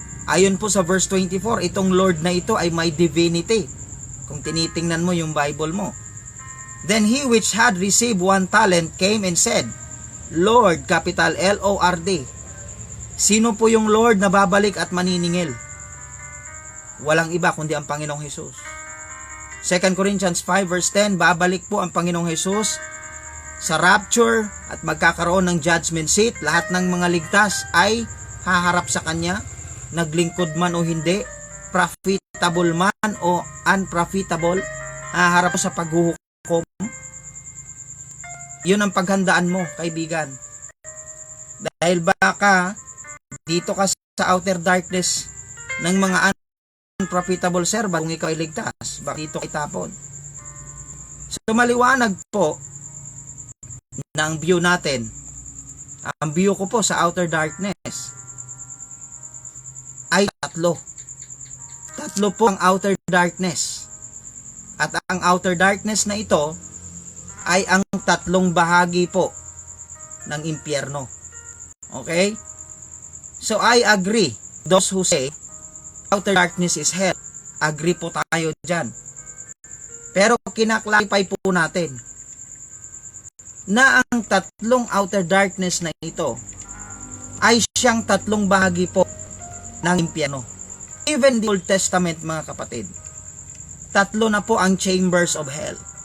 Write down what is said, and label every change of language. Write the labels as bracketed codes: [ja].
[tl] Ayon po sa verse 24, itong Lord na ito ay may divinity. Kung tinitingnan mo yung Bible mo. [en] Then he which had received 1 talent came and said, Lord, capital L-O-R-D. [tl] Sino po yung Lord na babalik at maniningil? Walang iba kundi ang Panginoong Hesus. 2 Corinthians 5 verse 10, babalik po ang Panginoong Hesus sa rapture at magkakaroon ng judgment seat. Lahat ng mga ligtas ay haharap sa Kanya, naglingkod man o hindi, profitable man o unprofitable, haharap sa paghuhukom. Yun ang paghandaan mo, kaibigan. Dahil baka dito ka sa outer darkness ng mga unprofitable servant, kung ikaw ay ligtas, baka dito itapon. So maliwanag po na ang view natin, ang view ko po sa outer darkness ay tatlo po ang outer darkness, at ang outer darkness na ito ay ang tatlong bahagi po ng impyerno. [en] Okay? So I agree, those who say outer darkness is hell, [tl] agree po tayo dyan. Pero kinaklarify po natin na ang tatlong outer darkness na ito ay siyang tatlong bahagi po ng impyerno. [en] Even the Old Testament, [tl] mga kapatid, tatlo na po ang [en] chambers of hell.